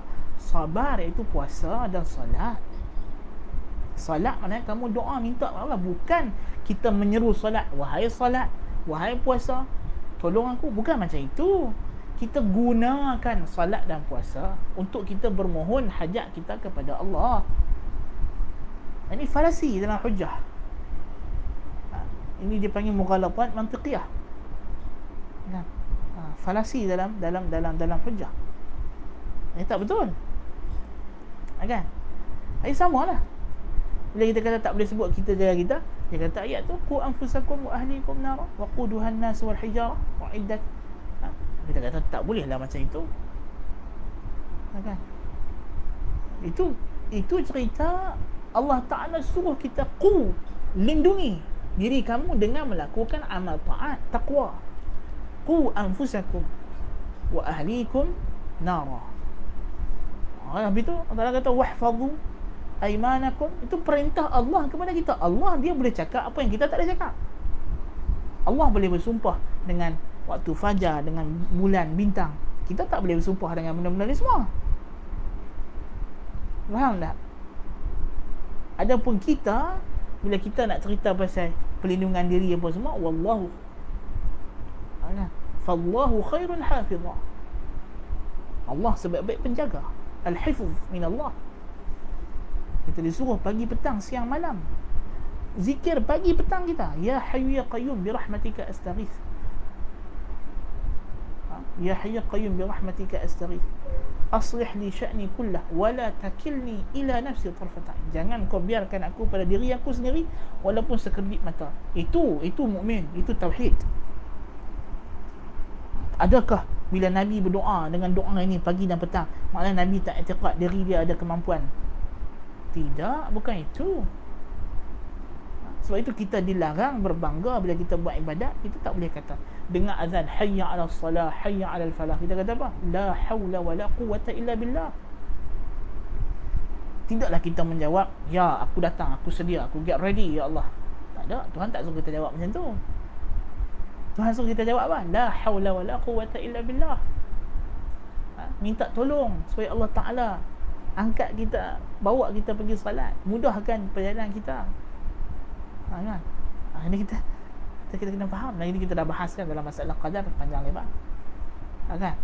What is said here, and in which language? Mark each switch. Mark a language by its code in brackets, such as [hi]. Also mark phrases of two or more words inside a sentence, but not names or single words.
[ms] Sabar, iaitu puasa dan salat. Salat maknanya kamu doa minta Allah, bukan kita menyeru salat, wahai salat, wahai puasa, tolong aku. Bukan macam itu. Kita gunakan salat dan puasa untuk kita bermohon hajat kita kepada Allah. Ini falasi dalam hujjah. Ini dipanggil [ar] مغالطات منطقية. [ms] Falasi dalam hujjah. Ini tak betul. Kan? Ini samalah. Bila kita kata tak boleh sebut kita jaga kita, dia kata ayat tu [ar] قوا أنفسكم وأهليكم نار وقودها الناس والحجارة أعدت. [ms] Kita kata tak boleh lah macam itu. Kan? Itu cerita Allah Ta'ala suruh kita lindungi diri kamu dengan melakukan amal taat, taqwa. [ar] قوا أنفسكم وأهليكم نارا. [ms] Habis tu Allah kata [ar] واحفظوا أيمانكم. [ms] Itu perintah Allah kepada kita. Allah dia boleh cakap apa yang kita tak boleh cakap. Allah boleh bersumpah dengan waktu fajar, dengan bulan, bintang. Kita tak boleh bersumpah dengan benda-benda ni semua. Faham tak? Adapun kita, bila kita nak cerita pasal pelindungan diri apa semua, [ar] والله فالله خير حافظة. [ms] Allah sebaik-baik penjaga. [ar] الحفظ من الله. [ms] Kita disuruh pagi, petang, siang, malam. Zikir pagi, petang kita. [ar] يا حي يا قيوم برحمتك أستغيث. يا حي يا قيوم برحمتك أستغيث. أصلح لي شأني كله ولا تكلني إلى نفسي طرفة عين. [ms] Jangan kau biarkan aku pada diri aku sendiri walaupun sekedip mata. Itu mukmin, itu tauhid. Adakah bila Nabi berdoa dengan doa ini pagi dan petang, maknanya Nabi tak i'tiqad diri dia ada kemampuan? Tidak, bukan itu. Sebab itu kita dilarang berbangga bila kita buat ibadat. Kita tak boleh kata dengar azan [ar] حي على الصلاة حي على الفلاح, [ms] kita kata apa? [ar] لا حول ولا قوة إلا بالله. [ms] Tidaklah kita menjawab, ya aku datang, aku sedia, aku [en] get ready [ms] ya Allah. Tak ada, Tuhan tak suruh kita jawab macam tu. Tuhan suruh kita jawab apa? [ar] لا حول ولا قوة إلا بالله. [ms] Minta tolong supaya Allah Ta'ala angkat kita, bawa kita pergi salat, mudahkan perjalanan kita. Kan? Ini kita kena faham. Ini kita dah bahaskan dalam masalah qadar panjang lebar. Kan?